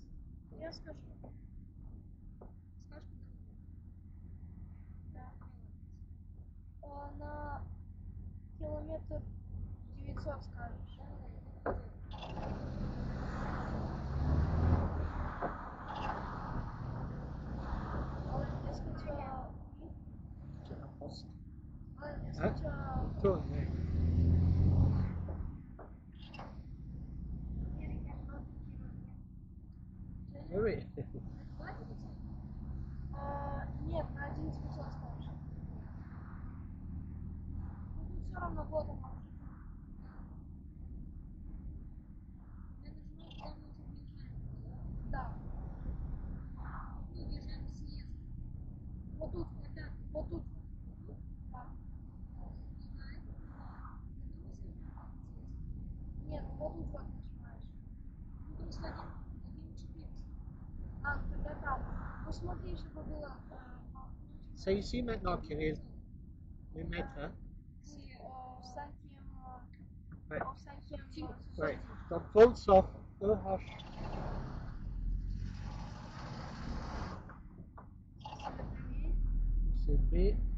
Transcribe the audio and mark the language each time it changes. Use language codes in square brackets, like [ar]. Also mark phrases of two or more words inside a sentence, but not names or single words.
[ru] Я скажу. Скажешь, куда? Да. На километр 900 скажешь. [fr] Est-ce que tu as... Oui. C'est la poste. Est-ce Hein? que tu as... Tourne, oui. Oui, oui. [ru] Нет, на 11,500 скажешь. Ну, тут все равно вот он. Я нажимаю, куда мы уже въезжаем. Да. Ну, въезжаем в съезд. Вот тут, опять, вот тут. Да. Нет, вот тут вот нажимаешь. Ну, просто 1,400. А, ну тогда там. Ну, смотри, чтобы было... [fr] C'est ici maintenant, Kirill. Les mètres, hein? Oui, в cinquième... Ouais. В cinquième... Ouais. Donc, Volsov, EH. C'est B.